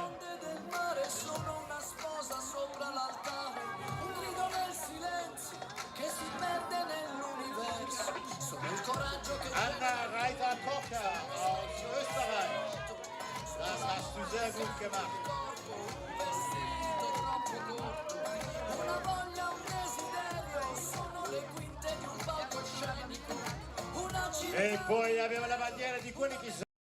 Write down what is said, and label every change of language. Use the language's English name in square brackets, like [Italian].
[Italian] Onde del mare sono una sposa sopra l'altare, un grido nel silenzio che si perde nell'universo. Sono il coraggio che [German] Anna Reiter-Kocher aus Österreich. Das hast du sehr gut gemacht. [Italian] vestito troppo corto, una voglia, un desiderio, sono le quinte di un palcoscenico, una E poi abbiamo la bandiera di quelli che sono.